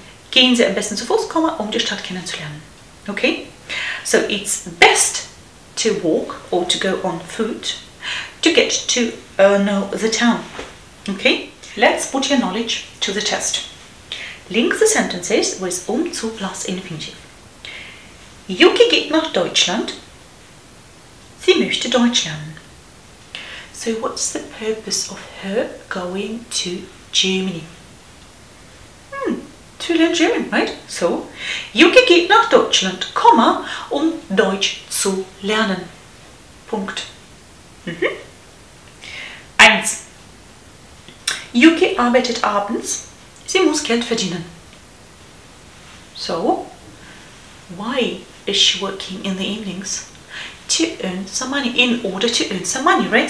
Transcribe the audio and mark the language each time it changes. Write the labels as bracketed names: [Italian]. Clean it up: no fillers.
[German] Gehen Sie am besten zu Fuß, die Stadt kennenzulernen. [English] Okay? So it's best to walk or to go on foot to get to know the town. Okay? Let's put your knowledge to the test. Link the sentences with zu plus infinitive. [German] Yuki geht nach Deutschland. Sie möchte Deutsch lernen. [English] So what's the purpose of her going to Germany? To learn German, right? [German] So, Yuki geht nach Deutschland, Deutsch zu lernen. Punkt. 1. Yuki arbeitet abends. Sie muss Geld verdienen. [English] So, why is she working in the evenings? To earn some money, in order to earn some money, right?